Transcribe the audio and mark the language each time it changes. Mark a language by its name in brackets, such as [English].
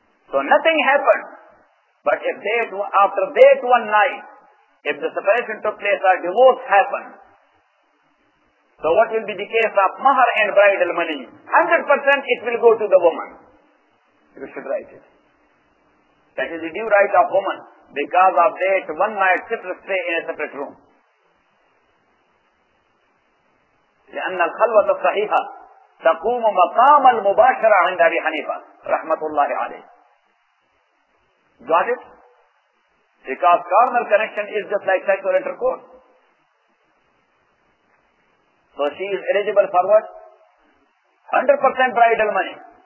[English] So nothing happened. But if after that one night, if the separation took place or divorce happened, so what will be the case of mahar and bridal money? 100% it will go to the woman. You should write it. That is the due right of woman. Because of that one night separate stay in a separate room. [Arabic] لأن الخلوة الصحيحة تقوم مقام المباشرة عند أبي حنيفة رحمة الله عليه. [English] Got it? Because carnal connection is just like sexual intercourse. So she is eligible for what? 100% bridal money.